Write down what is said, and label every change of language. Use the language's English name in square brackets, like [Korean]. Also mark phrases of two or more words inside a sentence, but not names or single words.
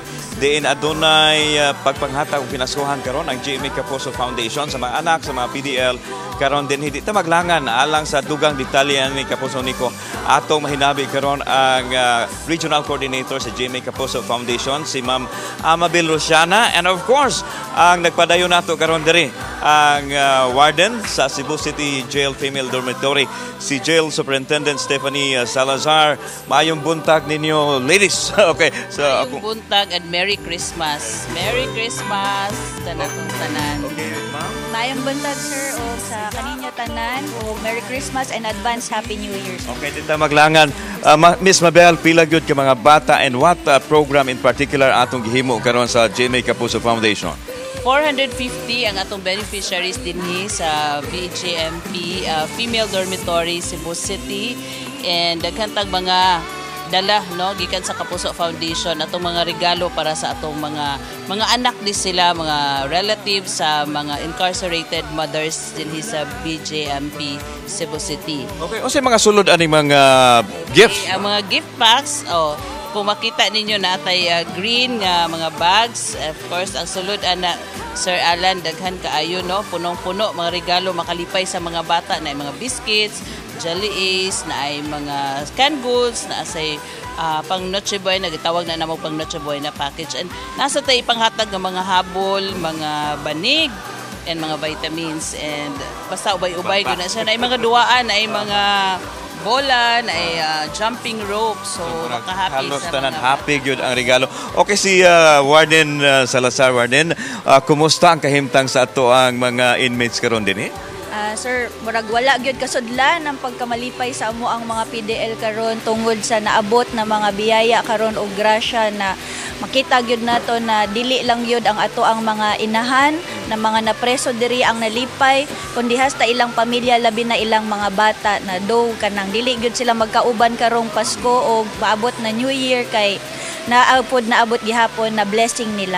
[Cebuano] Diin adunay pagpanghatag ug pinasuhan karon ang GMA Kaposo Foundation sa mga anak sa mga PDL karon din hindi ta maglangan alang sa dugang detalye ni Kaposo Nico. Atong mahinabi karon ang Regional Coordinator sa GMA Kaposo Foundation si Ma'am Amabel Rosiana, [English] and of course [Cebuano] ang nagpadayon nato karon diri ang warden sa Cebu City Jail Female Dormitory, si Jail Superintendent Stephanie Salazar. Maayong buntag ninyo, ladies. [English] Okay, so [Cebuano] maayong buntag and [English] Merry Christmas. Merry Christmas tanan. Okay, ma'am. [Cebuano] Maayong buntag, sir, o sa kaninyo tanan, o [English] Merry Christmas and advance Happy New Year. [Cebuano] Okay, dito maglangan. Miss Mabel, pila gyud ka mga bata and [English] what program in particular [Cebuano] atong gihimo karon sa GMA Kaposo Foundation? 450 ang atong beneficiaries dinhi sa BGMP Female Dormitory Cebu City, and daghan tag mga dala no gikan sa Kapuso Foundation atong mga regalo para sa atong mga anak din sila, mga relatives sa mga [English] incarcerated mothers [Cebuano] dinhi sa BGMP Cebu City. Okay, o sa mga sulod aning mga gifts? Okay, ang mga [English] gift packs, [Cebuano] kung makita ninyo na atay green nga mga bags, [English] of course [Cebuano] ang sulod ana Sir Alan, daghan kaayo no, punong-puno mga regalo makalipay sa mga bata, na mga biscuits, jelly ace, na ay mga [English] canned goods, [Cebuano] na asay pang Noche Buena, nagtawag na namang pang Noche Buena package, and nasa tay panghatag ng mga habol, mga banig, and mga vitamins, and basta ubay-ubay gud na siya, na ay mga duwaan, na ay mga bola, na ay [English] jumping rope, [Cebuano] so makahappy halos sa tanan mga happy gyud ang regalo. Okay, si Warden Salazar. Warden, kumusta ang kahimtang sa ato ang mga inmates karon din Sir, murag wala gyud kasudlan ang pagkamalipay sa amo ang mga PDL karon tungod sa naabot na mga biyaya karon og grasya, na makita gyud nato na dili lang gyud ang ato ang mga inahan na mga napreso diri ang nalipay, kundi hasta ilang pamilya, labi na ilang mga bata na do kanang dili gyud sila magkauban karong Pasko o maabot na New Year, kay naabot gihapon na blessing nila.